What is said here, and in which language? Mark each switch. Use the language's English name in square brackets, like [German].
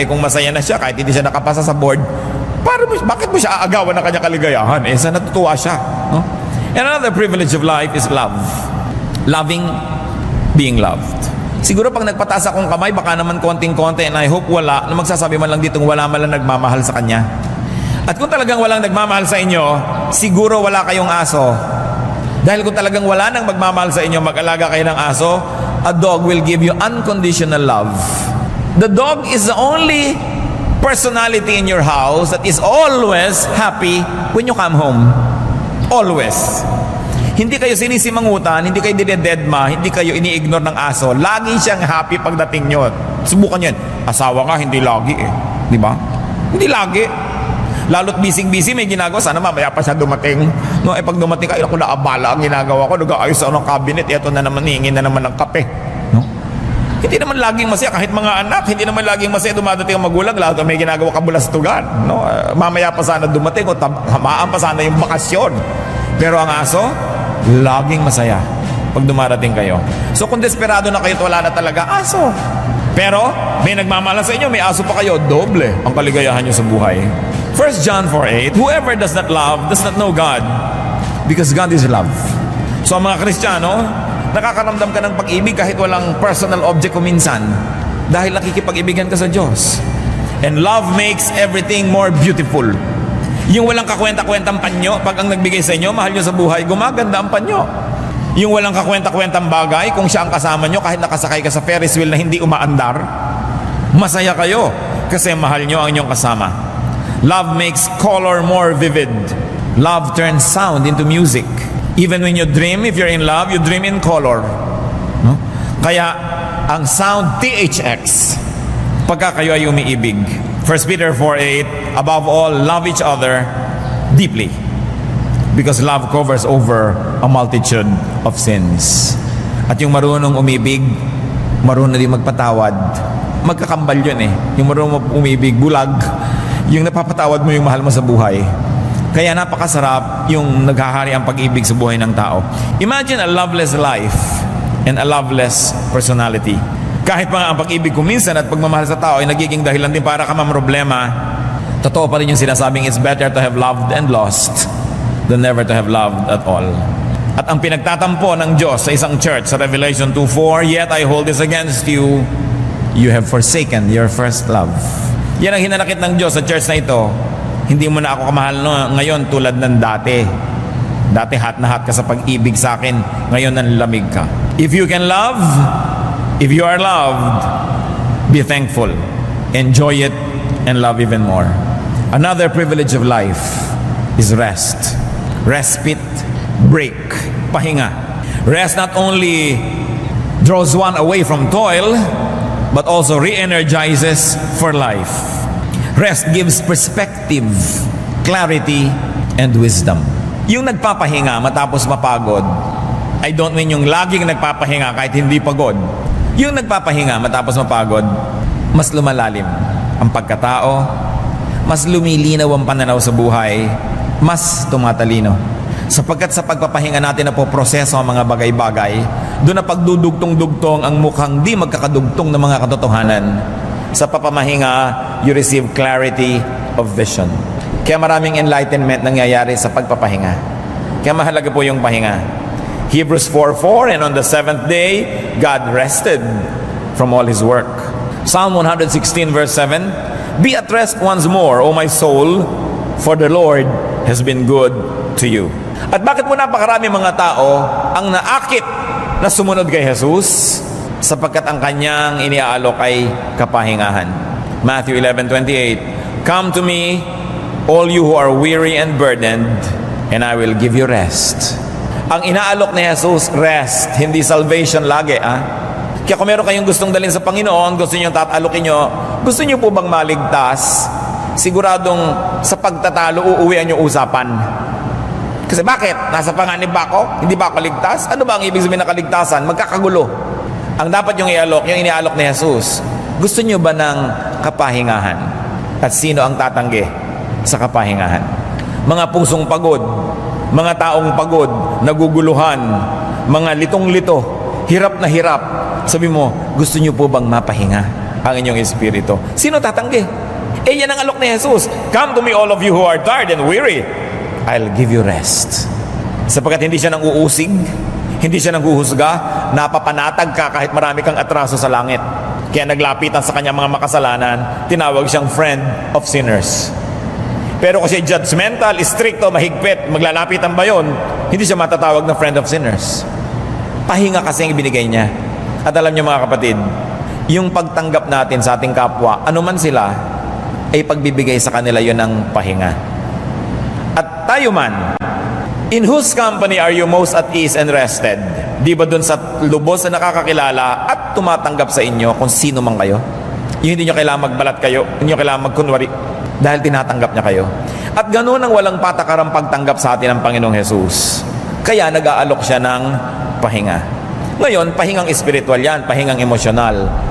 [Filipino] Kung masaya na siya kahit hindi siya nakapasa sa board, bakit mo siya aagawan ng kanyang kaligayahan? Sa natutuwa siya, no? [English] And another privilege of life is love. Loving, being loved. [Filipino] Siguro pag nagpataas akong kamay, baka naman konting-konti, [English] and I hope [Filipino] wala, na magsasabi man lang ditong wala man lang nagmamahal sa kanya. At kung talagang walang nagmamahal sa inyo, siguro wala kayong aso. Dahil kung talagang wala nang magmamahal sa inyo, mag-alaga kayo ng aso, [English] a dog will give you unconditional love. The dog is the only personality in your house that is always happy when you come home. Always. [Filipino] Hindi kayo sinisimangutan, hindi kayo dinededma, hindi kayo ini-ignore ng aso. Lagi siyang happy pagdating nyo. Subukan yan. Asawa nga, hindi lagi Di ba? Hindi lagi. Lalo't busy-busy, may ginagawa. Sana mamaya pa siya dumating. No, pag dumating ka, ako naabala ang ginagawa ko. Nag-aayos ako ng cabinet. Ito na naman, hingin na naman ng kape. No? Hindi naman laging masaya. Kahit mga anak, hindi naman laging masaya dumadating ang magulang. Lalo may ginagawa kabulastugan. No? Mamaya pa sana dumating o hamaan pa sana yung bakasyon. Pero ang aso, laging masaya pag dumarating kayo. So kung desperado na kayo at wala na talaga, aso. Pero may nagmamahalan sa inyo, may aso pa kayo, doble ang kaligayahan nyo sa buhay. [English] 1 John 4:8, whoever does not love does not know God, because God is love. [Filipino] So ang mga Kristiyano, nakakaramdam ka ng pag-ibig kahit walang personal object kuminsan, dahil nakikipag-ibigan ka sa Diyos. [English] And love makes everything more beautiful. [Filipino] Yung walang kakwenta-kwentang panyo, pag ang nagbigay sa inyo, mahal nyo sa buhay, gumaganda ang panyo. Yung walang kakwenta-kwentang bagay, kung siya ang kasama nyo, kahit nakasakay ka sa Ferris wheel na hindi umaandar, masaya kayo kasi mahal nyo ang inyong kasama. [English] Love makes color more vivid. Love turns sound into music. Even when you dream, if you're in love, you dream in color. [Filipino] No? Kaya, ang sound THX, pagka kayo ay umiibig. [English] 1 Peter 4:8, above all, love each other deeply, because love covers over a multitude of sins. [Filipino] At yung marunong umibig, marunong din magpatawad. Magkakambal yun eh. Yung marunong umibig, bulag. Yung napapatawad mo yung mahal mo sa buhay. Kaya napakasarap yung naghahari ang pag-ibig sa buhay ng tao. [English] Imagine a loveless life and a loveless personality. [Filipino] Kahit pa ang pag-ibig kuminsan at pagmamahal sa tao ay nagiging dahilan din para ka mamroblema, totoo pa rin yung sinasabing [English] it's better to have loved and lost than never to have loved at all. [Filipino] At ang pinagtatampo ng Diyos sa isang church sa [English] Revelation 2:4, yet I hold this against you, you have forsaken your first love. [Filipino] Yan ang hinanakit ng Diyos sa church na ito. Hindi mo na ako kamahal ngayon tulad ng dati. Dati hat na hat ka sa pag-ibig sa akin, ngayon nanlamig ka. [English] If you can love, if you are loved, be thankful, enjoy it, and love even more. Another privilege of life is rest. Respite, break, [Filipino] pahinga. [English] Rest not only draws one away from toil, but also re-energizes for life. Rest gives perspective, clarity, and wisdom. [Filipino] Yung nagpapahinga matapos mapagod, [English] I don't mean [Filipino] yung laging nagpapahinga kahit hindi pagod. Yung nagpapahinga matapos mapagod, mas lumalalim ang pagkatao, mas lumilinaw ang pananaw sa buhay, mas tumatalino. Sapagkat sa pagpapahinga natin na po proseso ang mga bagay-bagay, doon na pagdudugtong-dugtong ang mukhang di magkakadugtong ng mga katotohanan. Sa papamahinga, [English] you receive clarity of vision. [Filipino] Kaya maraming enlightenment nangyayari sa pagpapahinga. Kaya mahalaga po yung pahinga. [English] Hebrews 4:4, and on the seventh day, God rested from all His work. Psalm 116 verse 7, be at rest once more, O my soul, for the Lord has been good to you. [Filipino] At bakit mo napakarami mga tao ang naakit na sumunod kay Jesus? Sapagkat ang kanyang iniaalok ay kapahingahan. [English] Matthew 11:28, come to me, all you who are weary and burdened, and I will give you rest. [Filipino] Ang inaalok ni Jesus, rest, hindi salvation lagi. Kaya kung meron kayong gustong dalhin sa Panginoon, gusto nyo tatalokin nyo, gusto nyo po bang maligtas? Siguradong sa pagtatalo, uuwian yung usapan. Kasi bakit? Nasa panganib ba ako? Hindi ba ako ligtas? Ano ba ang ibig sabihin ng kaligtasan? Magkakagulo. Ang dapat yung ialok, yung inialok ni Jesus, gusto nyo ba ng kapahingahan? At sino ang tatanggi sa kapahingahan? Mga pusong pagod, mga taong pagod, naguguluhan, mga litong-lito, hirap na hirap. Sabi mo, gusto nyo po bang mapahinga ang inyong espiritu? Sino tatanggi? Yan ang alok ni Jesus. [English] Come to me all of you who are tired and weary, I'll give you rest. [Filipino] Sapagkat hindi siya nang uusig, hindi siya nang huhusga, napapanatag ka kahit marami kang atraso sa langit. Kaya naglapitan sa kanyang mga makasalanan, tinawag siyang [English] friend of sinners. [Filipino] Pero kasi judgmental, stricto, mahigpit, maglalapitan ba yun? Hindi siya matatawag na [English] friend of sinners. [Filipino] Pahinga kasi ang ibinigay niya. At alam niyo mga kapatid, yung pagtanggap natin sa ating kapwa, anuman sila, ay pagbibigay sa kanila yun ng pahinga. At tayo man, [English] in whose company are you most at ease and rested? [Filipino] Di ba dun sa lubos na nakakakilala at tumatanggap sa inyo kung sino man kayo? Yung hindi nyo kailangan magbalat kayo, hindi nyo kailangan magkunwari, dahil tinatanggap niya kayo. At ganoon ang walang patakarang pagtanggap sa atin ng Panginoong Jesus. Kaya nag-aalok siya ng pahinga. Ngayon, pahingang espiritual yan, pahingang emosyonal.